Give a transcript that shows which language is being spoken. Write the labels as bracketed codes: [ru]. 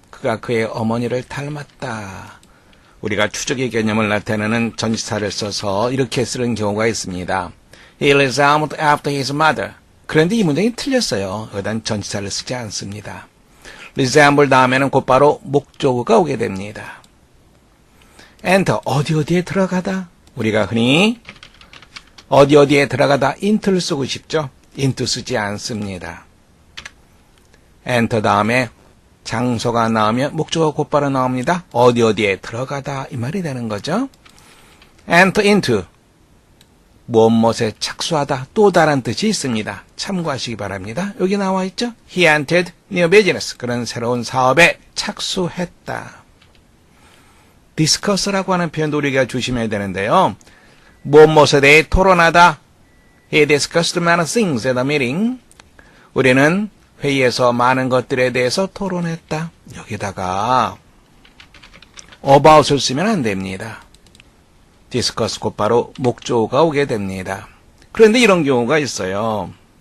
[ko] 그가 그의 어머니를 닮았다. 우리가 추적의 개념을 나타내는 전치사를 써서 이렇게 쓰는 경우가 있습니다. [en] He resembled after his mother. [ko] 그런데 이 문장이 틀렸어요. 여기다 전치사를 쓰지 않습니다. resemble 다음에는 곧바로 목적어가 오게 됩니다. enter, 어디에 들어가다. 우리가 흔히 어디에 들어가다 into를 쓰고 싶죠. into 쓰지 않습니다. enter 다음에 장소가 나오면 목적어가 곧바로 나옵니다. 어디에 들어가다 이 말이 되는 거죠. enter into, 무엇에 착수하다, 또 다른 뜻이 있습니다. 참고하시기 바랍니다. 여기 나와 있죠. [en] He entered new business. [ko] 그런 새로운 사업에 착수했다. discuss라고 하는 표현도 우리가 조심해야 되는데요. 무엇에 대해 토론하다. [en] He discussed many things at the meeting. [ko] 우리는 회의에서 많은 것들에 대해서 토론했다. 여기다가 about을 쓰면 안 됩니다. discuss 곧바로 목적어가 오게 됩니다. 그런데 이런 경우가 있어요.